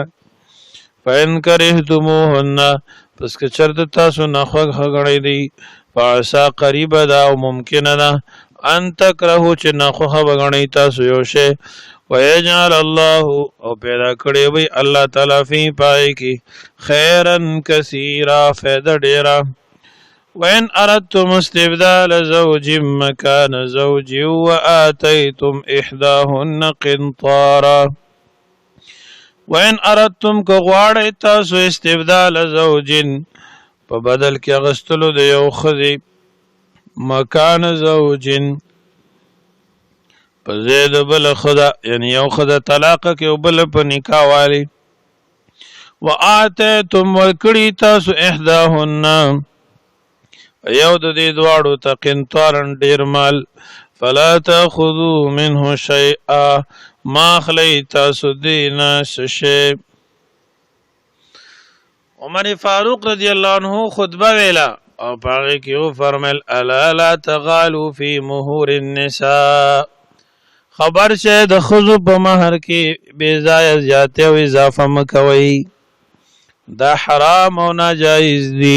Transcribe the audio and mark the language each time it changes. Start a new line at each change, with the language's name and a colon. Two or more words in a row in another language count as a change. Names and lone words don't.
Arabic: فإن کرهتموهن
Pashto: پس که چېرته تاسو ناخوښ ګڼئ دی فعسا قریبه ده او ممکنه ده
Arabic: ان تکرهو
Pashto: چې ناخوښه به ګڼئ تاسو یو شی
Arabic: ویجعل الله
Pashto: او پیدا کړی وی الله تعالی فی پای کې
Arabic: خیرا کثیرا
Pashto: فایده ډیره.
Arabic: وإن أردتم استبدال زوج مكان زوج وآتيتم إحداهن قنطارا. وإن أردتم
Pashto: كغواړئ تاسو
Arabic: استبدال زوج
Pashto: په بدل کې اغستلو د یو ښځې
Arabic: مکان زوج
Pashto: په ځای د بله ښځه یعنې یو ښځه طلاقه کړې او بله په نکاح والي. وآتیتم ورکړي تاسو احداهن یو د دې دواړو ته قنطارا ډېر مال
Arabic: فلا تأخذوا منه شیئا
Pashto: ما اخلئ تاسو دې نه څه شی. عمر فاروق
Arabic: رضی الله عنه
Pashto: خطبه ویله او په هغې کې وفرمیل
Arabic: الا لا تغالوا فی مهور النساء
Pashto: خبر شئ د ښځو په مهر کې بې ځایه زیاتې او اضافه مه کوئ دا حرام او ناجایز دي.